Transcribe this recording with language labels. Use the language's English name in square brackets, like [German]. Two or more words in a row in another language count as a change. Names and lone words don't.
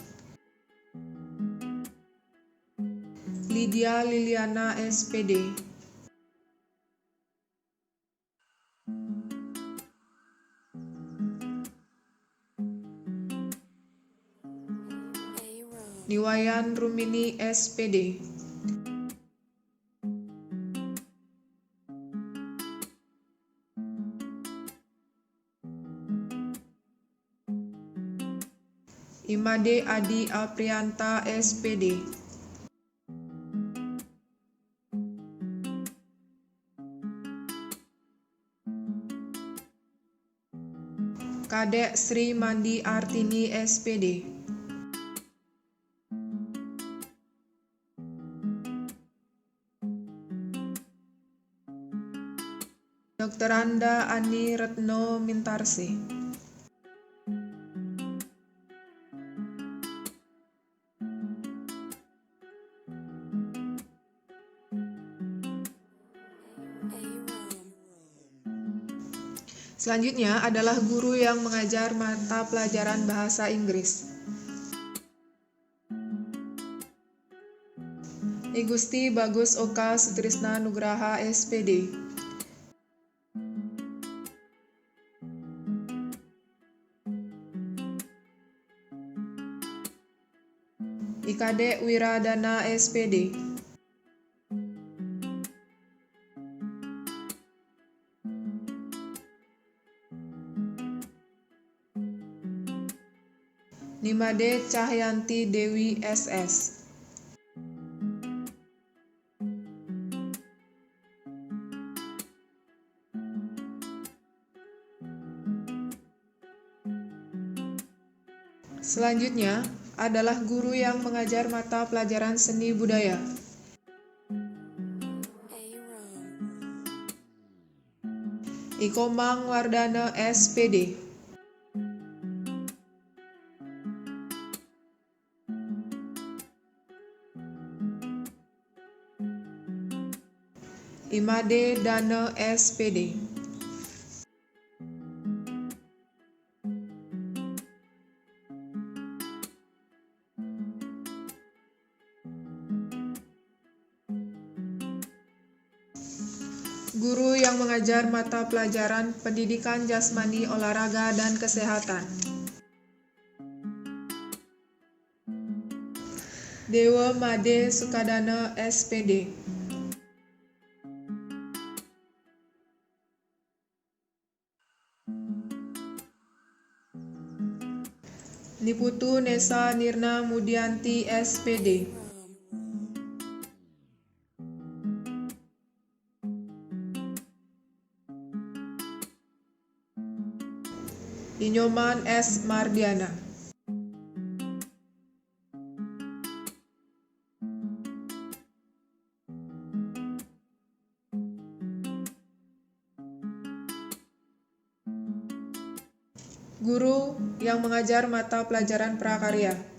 [Indonesian] Lydia Liliana SPD. Niwayan Rumini SPD. Imade Adi Aprianta SPD. Kadek Sri Mandi Artini SPD. Dr. Anda Ani Retno Mintarsi. Selanjutnya adalah guru yang mengajar mata pelajaran bahasa Inggris. I Gusti Bagus Oka Sutrisna Nugraha SPD. IKD Wiradana SPD. Nimade Cahyanti Dewi SS. Selanjutnya adalah guru yang mengajar mata pelajaran seni budaya. Ikomang Wardana SPD. Imade Dana SPD. Guru yang mengajar mata pelajaran pendidikan jasmani, olahraga, dan kesehatan. Dewa Made Sukadana SPD. Niputu Nesa Nirna Mudianti SPD. Inyoman S. Mardiana. Guru yang mengajar mata pelajaran prakarya.